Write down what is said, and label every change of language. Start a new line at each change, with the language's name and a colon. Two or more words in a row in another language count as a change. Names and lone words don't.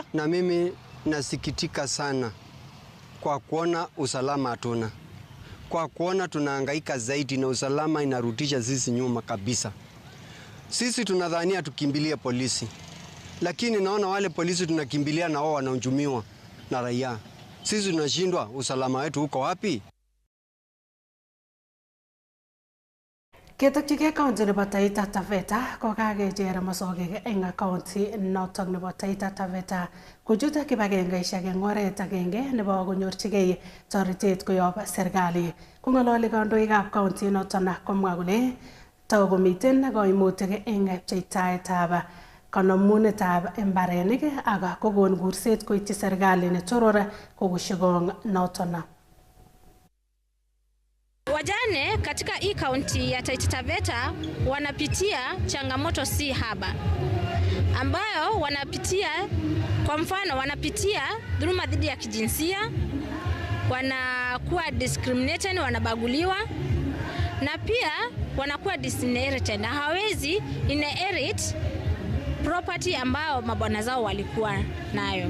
Swahili: Na mimi nasikitika sana kwa kuona usalama hatuna, kwa kuona tunahangaika zaidi na usalama inarudisha sisi nyuma kabisa. Sisi tunadhania tukimbilie polisi, lakini naona wale polisi tunakimbilia na wao wanahujumiwa na raia. Sisi tunashindwa, usalama wetu uko wapi?
Kalenjin: Ketokchigei county nebo Taita Taveta ko kakecher mosokek eng county notok nebo Taita Taveta kochut kibagengeishek eng oret agenge nebo konyorchigei toretet koyob serikali. Kong'ololi kandoikab county noton komwa kole takomiten koimutik eng pcheitaetab kanomunetab mbarenik ak kokon kurset koityi serikali netoror kokushikong noton.
Swahili: Wajane katika hii kaunti ya Taita Taveta wanapitia changamoto si haba. ambayo wanapitia, kwa mfano wanapitia dhuluma dhidi ya kijinsia, wanakuwa discriminated, wanabaguliwa, na pia wanakuwa disinherited na hawezi
English: inherit property
Swahili: ambao mabwana zao walikuwa nayo.